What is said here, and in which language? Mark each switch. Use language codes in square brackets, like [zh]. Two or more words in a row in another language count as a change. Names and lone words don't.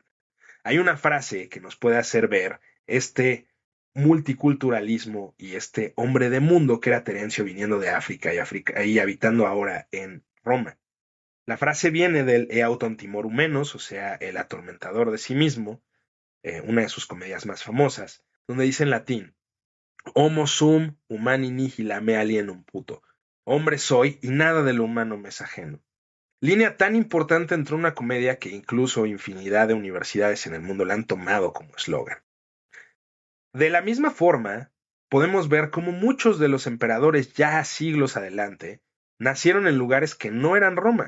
[es] Hay una frase que nos puede hacer ver este multiculturalismo y este hombre de mundo que era Terencio viniendo de África y habitando ahora en Roma. La frase viene del Eauton Timorumenos, o sea, el atormentador de sí mismo, una de sus comedias más famosas, donde dice en latín: [la] Homo sum humani nihil me alienum puto. [es] Hombre soy y nada de lo humano me es ajeno. Línea tan importante entre una comedia que incluso infinidad de universidades en el mundo la han tomado como eslogan. De la misma forma, podemos ver cómo muchos de los emperadores ya siglos adelante nacieron en lugares que no eran Roma.